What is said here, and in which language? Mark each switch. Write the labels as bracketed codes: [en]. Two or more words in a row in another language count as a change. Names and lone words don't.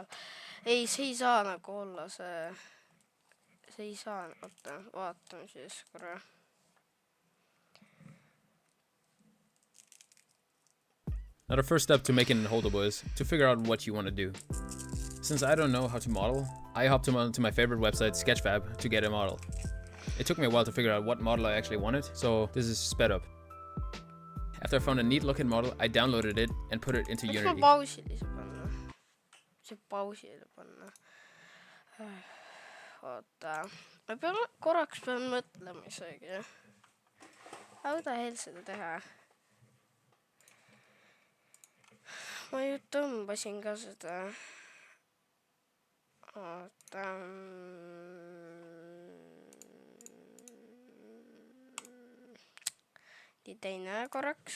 [et] Ei, see ei saa nagu olla see. See ei saa. Oota, vaatame siis korra. [en] Now the first step to making it holdable is to figure out what you want to do. Since I don't know how to model, I hopped onto my favorite website, Sketchfab, to get a model. It took me a while to figure out what model I actually wanted, so this is sped up. After I found a neat looking model, I downloaded it and put it into Unity. [et] Miks ma pausile panna? See pausile panna. Oota. Ma korraks pean mõtlema isegi. [en] How the hell [et] seda teha? Ma ju tõmbasin ka seda. Oota. Teine korraks.